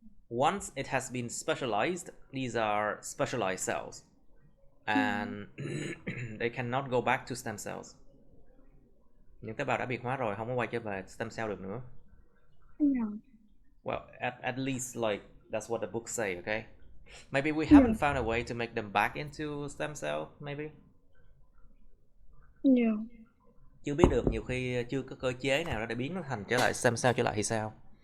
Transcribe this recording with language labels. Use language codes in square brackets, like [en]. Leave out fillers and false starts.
[en] Once it has been specialized, these are specialized cells, and they cannot go back to stem cells. [vi] Những tế bào đã biệt hóa rồi không có quay trở về stem cell được nữa. [en] Well, at least like that's what the books say, okay? Maybe we haven't found a way to make them back into stem cell, maybe. [vi] Chưa biết được, nhiều khi chưa có cơ chế nào để biến nó thành trở lại stem cell trở lại thì sao?